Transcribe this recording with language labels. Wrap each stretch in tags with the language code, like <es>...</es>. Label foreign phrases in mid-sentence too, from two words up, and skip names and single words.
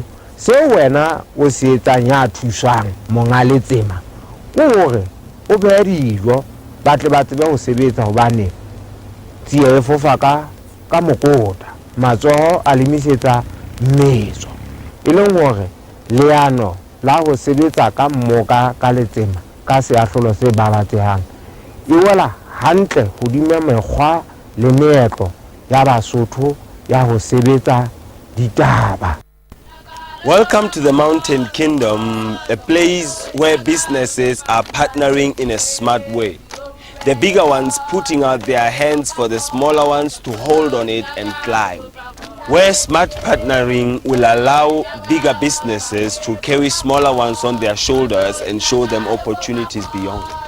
<st>Se wena o se etsang ya thuswang monga letsema ke hore o behe dijo, ba tle ba tsebe ho sebetsa, hobane tsia e fofa ka mokota, matsoho a lemisetsa metso. E leng hore leano la ho sebetsa ka mmoka ka letsema ka seahlolo se babatsehang e wela hantle hodima mekgwa le meetlo ya Basotho ya ho sebetsa ditaba.</st> <en>Welcome to the Mountain Kingdom, a place where businesses are partnering in a smart way. The bigger ones putting out their hands for the smaller ones to hold on it and climb. Where smart partnering will allow bigger businesses to carry smaller ones on their shoulders and show them opportunities beyond.</en>